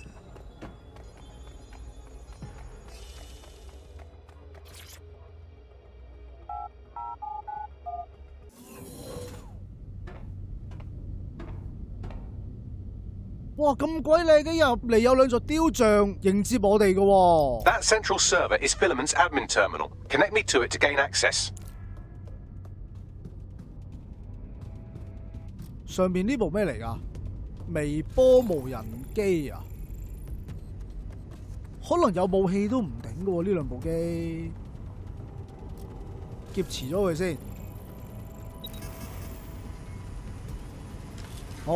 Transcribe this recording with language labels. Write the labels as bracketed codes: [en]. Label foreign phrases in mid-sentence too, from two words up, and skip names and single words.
[yue] 哇！咁鬼靚嘅入嚟有兩座雕像迎接我哋嘅喎。 [en] That central server is Filament's admin terminal. Connect me to it to gain access. [yue] 上面呢部咩嚟㗎？微波無人機啊？可能有武器都唔頂嘅喎，呢兩部機。劫持咗佢先。好。